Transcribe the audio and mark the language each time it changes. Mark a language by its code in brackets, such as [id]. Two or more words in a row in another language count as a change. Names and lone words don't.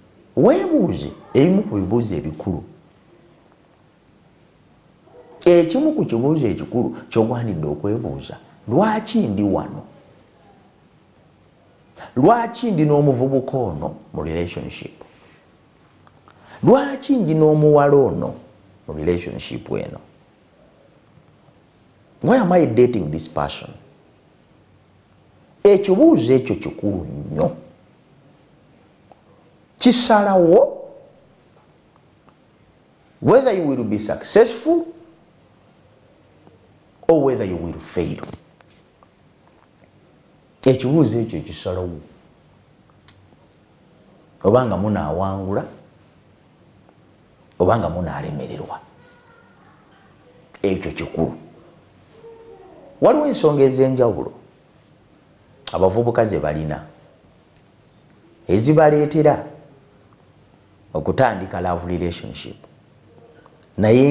[lg] weebuuze ebimu ku bibuuzo ebikulu. Ekimu ku kibuuzo ekikulu ky'ogwanidde okwebuuza, lwaki ndi wano? Lwaki ndi n'omuvubuka ono mu relationship? Lwaki ndi n'omuwala ono mu relationship eno? [en] Why am I dating this person? [lg] Ekibuuzo ekyo kikulu nnyo. [en] Kisalawo whether you will be successful or whether you will fail. [lg] Ekibuuzo ekyo kisalawo obanga munaawangula obanga munaalemererwa. Ekyo kikulu. Waliwo ensonga ez'enjawulo abavubuka ze balina ezibaleetera okutandika [en] love relationship [lg] naye